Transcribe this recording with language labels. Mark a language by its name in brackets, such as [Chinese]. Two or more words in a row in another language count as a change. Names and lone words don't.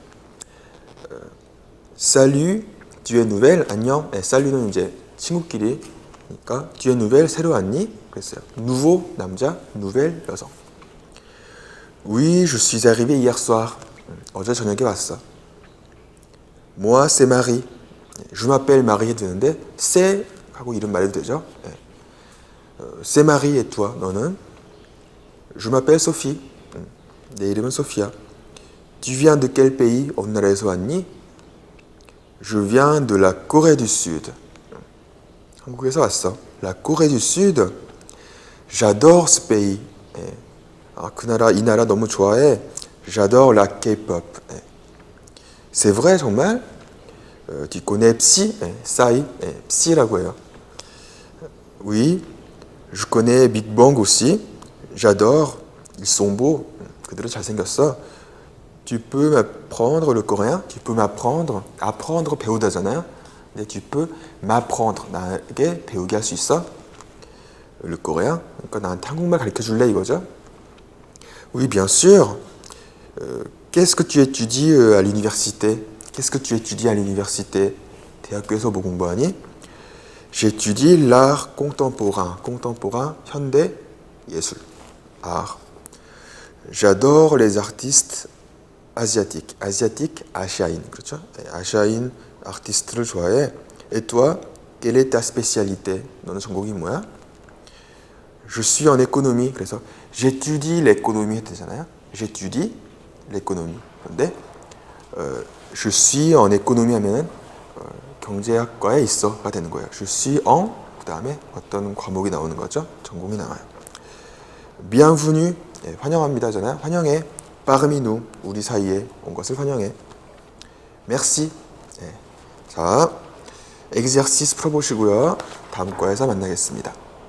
[French] Salut, tu es nouvelle? [Korean] 안녕. 네, salu는 이제 친구끼리니까 [French] tu es nouvelle, [Korean] 새로 왔니? 그랬어요. nouveau, 남자, nouvelle, 여성. [French] Oui, je suis arrivé hier soir. [Korean] 어제 저녁에 왔어. [French] Moi, c'est Marie. Je m'appelle Marie [Korean] 해도 되는데 c'est 하고 이름 말해도 되죠. [French] C'est Marie et toi, 너는? Je m'appelle Sophie. [Korean] 내 이름은 소피야. [French] Tu viens de quel pays? [Korean] 어느 나라에서 왔니? [French] Je viens de la Corée du Sud. [Korean] 한국에서 왔어. [French] La Corée du Sud. J'adore ce pays. [Korean] 아, 그 나라, 이 나라 너무 좋아해. [French] J'adore la K-pop. C'est vrai, 정말? Tu connais Psy? Psy. [Korean] Psy라고 해요. [French] Oui. Je connais Big Bang aussi. J'adore. Ils sont beaux. [Korean] 그들은 잘생겼어. [French] Tu peux m'apprendre le coréen? Tu peux m'apprendre. apprendre [Korean] 배우다잖아요. 근데 [French] tu peux m'apprendre. [Korean] 나에게 배우게 할 수 있어? [French] Le coréen. [Korean] 그러니까 나한테 한국말 가르쳐 줄래 이거죠? [French] Oui, bien sûr. Qu'est-ce que tu étudies à l'université? Qu'est-ce que tu étudies à l'université? [Korean] 대학교에서 뭐 공부하니? [French] J'étudie l'art contemporain. contemporain, [Korean] 현대 예술. [French] art. J'adore les artistes asiatiques. asiatique, [Korean] 아시아인. 그렇죠? 아시아인 아티스트를 좋아해. [French] Et toi, quelle est ta spécialité? [Korean] 너는 전공이 뭐야? [French] Je suis en économie. 그래서 j'étudie l'économie 했잖아요. j'étudie l'économie. [Korean] 그런데 [French] je suis en économie [Korean] 하면은 경제학과에 있어가 되는 거예요. [French] Je suis en [Korean] 그 다음에 어떤 과목이 나오는 거죠. 전공이 나와요. Bienvenue. 예, 환영합니다잖아요. 환영해. [French] Parmi nous. [Korean] 우리 사이에 온 것을 환영해. Merci. 예. 자, exercice 풀어보시고요. 다음 과에서 만나겠습니다.